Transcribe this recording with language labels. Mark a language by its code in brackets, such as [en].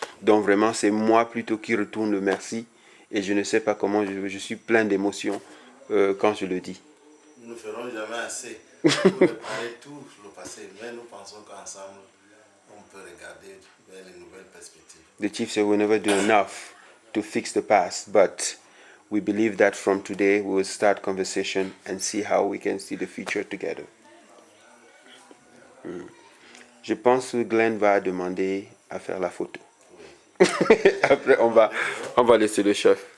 [fr] Donc vraiment, c'est moi plutôt qui retourne le merci. Et je ne sais pas comment, je suis plein d'émotions quand je le dis. Nous ne ferons jamais assez pour réparer tout le passé, mais nous pensons qu'ensemble, on peut regarder vers les nouvelles perspectives. [en] The chief said we'll never do enough to fix the past, but we believe that from today we will start conversation and see how we can see the future together. [fr] Je pense que Glenn va demander à faire la photo. Oui. Après, on va laisser le chef.